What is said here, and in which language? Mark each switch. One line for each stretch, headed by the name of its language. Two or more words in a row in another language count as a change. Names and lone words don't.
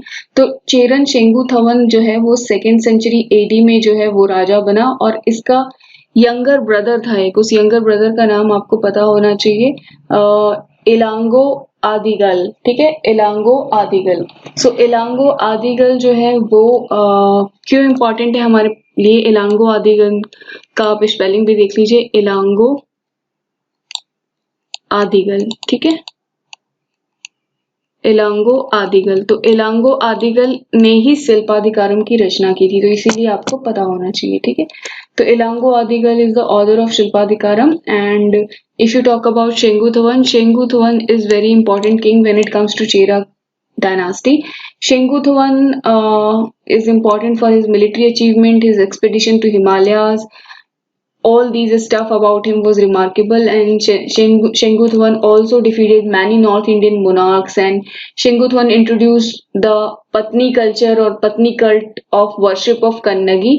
Hindi: तो चेरन शेंगुथवन जो है वो
English: 2nd century AD
Hindi: में जो है वो राजा बना, और इसका
English: younger brother
Hindi: था एक, उस
English: younger brother
Hindi: का नाम आपको पता होना चाहिए, इलांगो आदिगल, ठीक है, इलांगो आदिगल। सो इलांगो आदिगल जो है वो क्यों इम्पोर्टेंट है हमारे लिए? इलांगो आदिगल का आप स्पेलिंग भी देख लीजिए, इलांगो आदिगल, ठीक है, इलांगो आदिगल। तो इलांगो आदिगल ने ही शिल्पाधिकारम की रचना की थी, तो इसीलिए आपको पता होना चाहिए, ठीक है।
English: तो इलांगो आदिगल is the author of शिल्पाधिकारम। and if you talk about शेंगुथवन, शेंगुथवन is very important king when it comes to चेरा dynasty. Shenguthavan is important for his military achievement, his expedition to Himalayas. All these stuff about him was remarkable, and Shenguthavan also defeated many North Indian monarchs, and Shenguthavan introduced the Patni culture or Patni cult of worship of Kannagi.